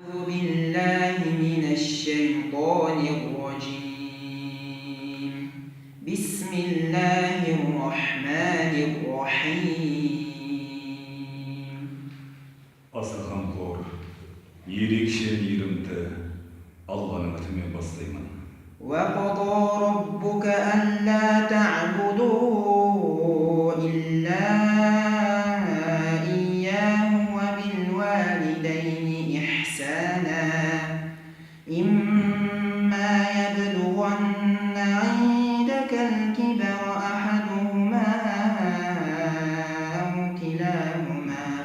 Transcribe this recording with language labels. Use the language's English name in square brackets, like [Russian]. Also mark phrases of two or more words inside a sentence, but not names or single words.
[Arabic] بالله من الشيطان الرجيم. بسم الله الرحمن الرحيم. [Kazakh] Аса қамқор, ерекше мейірімді Алланың атымен бастаймын. [Arabic] وقضى ربك ألا تعبدوا إلا إياه وبالوالدين إحسانا إما يبلغن عندك الكبر أحدهما أو كلاهما